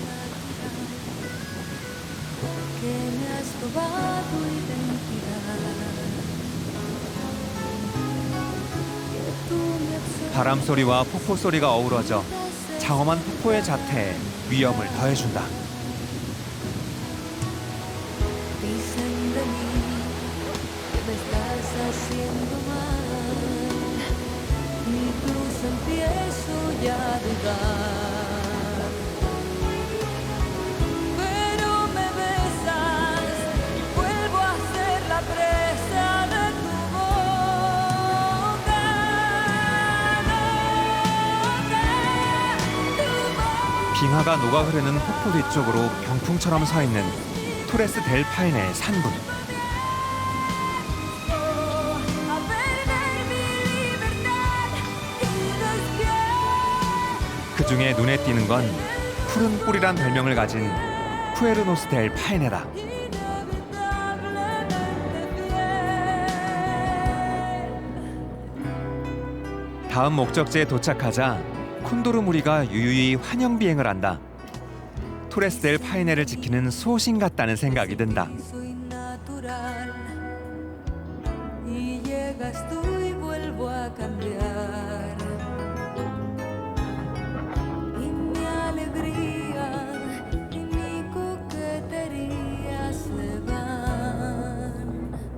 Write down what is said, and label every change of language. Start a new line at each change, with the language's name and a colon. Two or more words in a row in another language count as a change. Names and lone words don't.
Korean: 바람 소리와 폭포 소리가 어우러져 장엄한 폭포의 자태에 위험을 더해준다.
Spanish: Dicen de mí que me estás haciendo mal. voy a dudar. Pero me besas y vuelvo a ser la presa de tu boca.
Korean: 빙하가 녹아 흐르는 폭포 뒤쪽으로 병풍처럼 서 있는 토레스 델 파이네의 산군. 그 중에 눈에 띄는 건 푸른 뿔이란 별명을 가진 쿠에르노스 델 파이네다. 다음 목적지에 도착하자 콘도르 무리가 유유히 환영 비행을 한다. 토레스 델 파이네를 지키는 소신 같다는 생각이 든다.
Spanish: Soy natural y llegas tú y vuelvo a cambiar. Y mi alegría y mi coquetería se van.